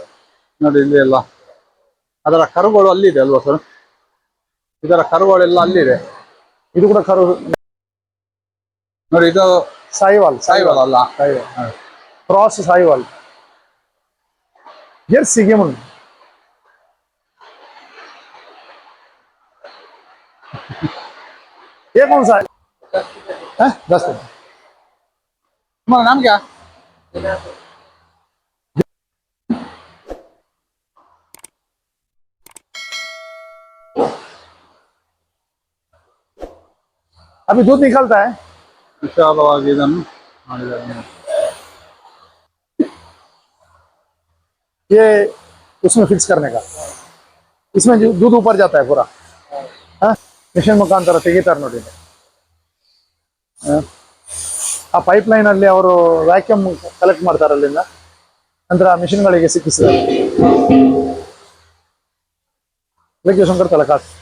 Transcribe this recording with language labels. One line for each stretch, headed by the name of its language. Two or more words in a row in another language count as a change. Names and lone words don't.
Kannada: ನೋಡಿ ಇಲ್ಲಿ ಎಲ್ಲ ಅದರ ಕರುಗಳು ಅಲ್ಲಿದೆ ಅಲ್ವಾ ಸರ್? ಇದರ ಕರುಗಳೆಲ್ಲ ಅಲ್ಲಿದೆ. ಇದು ಕೂಡ ಕರು ನೋಡಿ, ಇದು ಸಾಯಿವಾಲ್ ಅಲ್ಲ, ಕ್ರಾಸ್ ಸಾಯಿವಾಲ್ ಜೆರ್ಸಿಗೆ ಮುಂದೆ.
Hindi: ये कौन सा है? 10 तुम्हारा नाम क्या? अभी दूध निकलता है.
Kannada: ವಿಶಾಲವಾಗಿ ಇದನ್ನು ಮಾಡಿದ್ದಾರೆ.
Hindi: ये उसमें फिक्स करने का, इसमें दूध ऊपर जाता है पूरा.
Kannada: ಮಿಷನ್ ಮುಖಾಂತರ ತೆಗಿತಾರೆ ನೋಡಿ. ಆ
English: pipe line
Kannada: ಅಲ್ಲಿ ಅವರು
English: vacuum collect
Kannada: ಮಾಡ್ತಾರೆ ಅಲ್ಲಿಂದ, ನಂತರ ಆ ಮಿಷನ್ಗಳಿಗೆ ಸಿಕ್ಕಿಸಿದ್ದಾರೆ. ಶಂಕರ್ ತಲಕಾಸ್